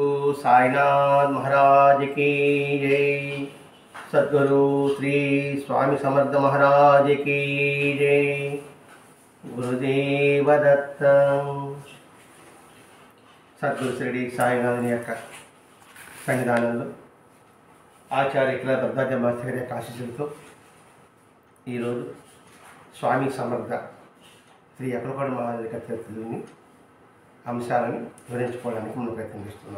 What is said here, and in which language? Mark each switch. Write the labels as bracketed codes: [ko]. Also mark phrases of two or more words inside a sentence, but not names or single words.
[hi] साईनाथ महाराज की जय। सद्गुरु श्री स्वामी समर्थ महाराज की जय। [te] गुरुदेव दत्त। सद्गुरु श्री साईनाथ యొక్క సన్నిధానంలో ఆచార్య ఇక్కడ దత్తాత్రేయ మాస్టర్ యొక్క ఆశీస్సులతో ఈరోజు స్వామి సమర్థ శ్రీ అక్కలపాడు మహారాజు యొక్క చరిత్రలోని అంశాలను వివరించుకోవడానికి మనం ప్రయత్నం చేస్తున్నాం.